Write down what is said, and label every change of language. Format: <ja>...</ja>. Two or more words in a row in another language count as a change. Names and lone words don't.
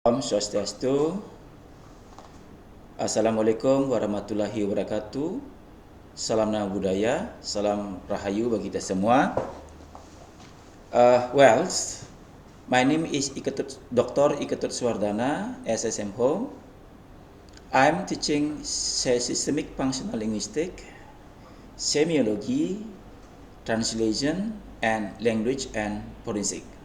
<ban>Om Swastiastu.</ban> <ar>السلام عليكم ورحمة الله وبركاته.</ar> <id>Salam nama budaya, salam rahayu bagi kita semua.</id> <en>Well, my name is Ketut, Dr. Ketut Suardana, SSM Home. I'm teaching systemic functional linguistics, semiology, translation, and language and forensic.</en>